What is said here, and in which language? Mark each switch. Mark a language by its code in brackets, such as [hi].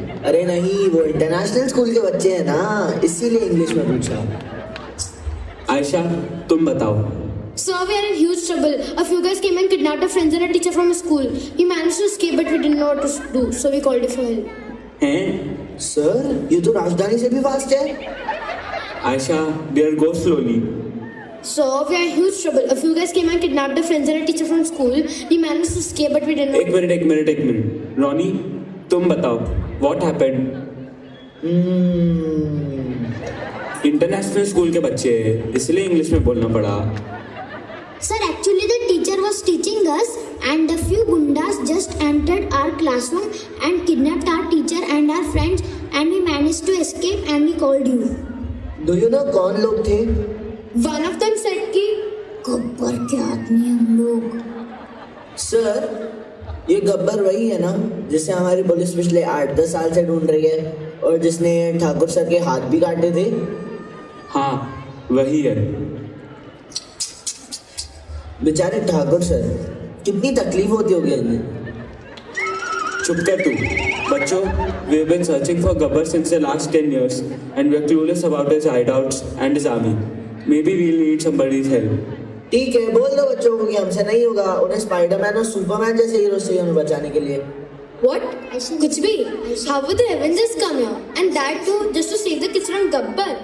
[hi] अरे नहीं, वो इंटरनेशनल स्कूल के बच्चे हैं ना, इसीलिए इंग्लिश में पूछा। आयशा, तुम बताओ। [en] Sir, we are in huge trouble. A few guys came and kidnapped our friends and a teacher from a school. We managed to escape, but we didn't know what to do, so we called you for help. [hi] हैं? Sir, ये तो राजधानी से भी fast है। [en] Ayesha, dear, go slowly. Sir, we are in huge trouble. A few guys came and kidnapped our friends and a teacher from school. We managed to escape, but we didn't know. [hi] एक minute. Ronnie, तुम बताओ, [en] what happened? [hi] International school के बच्चे हैं, इसलिए English में बोलना पड़ा। [en] Sir, actually the teacher was teaching us and a few gundas just entered our classroom and kidnapped our teacher and our friends and we managed to escape and we called you. Do you know [hi] कौन लोग थे? [en] One of them said कि [hi] गब्बर के आदमी हम लोग। Sir, ये गब्बर वही है ना जिसे हमारी पुलिस पिछले 8-10 साल से ढूंढ रही है और जिसने ठाकुर सर के हाथ भी काटे थे? हाँ, वही है। बेचारे ठाकुर सर, कितनी तकलीफ होती होगी इन्हें। चुप कर तू। [en] बच्चों, we have been searching for Gabbar since the last 10 years and we are clueless about his hideouts and his army. Maybe we'll need somebody's help. [hi] ठीक है, बोल दो बच्चों को कि हमसे नहीं होगा। उन्हें स्पाइडरमैन और सुपरमैन जैसे हीरो चाहिए हमें बचाने के लिए। [en] what? [hi] कुछ भी? [en] How would the Avengers come here? And that too just to save the kids from Gabbar?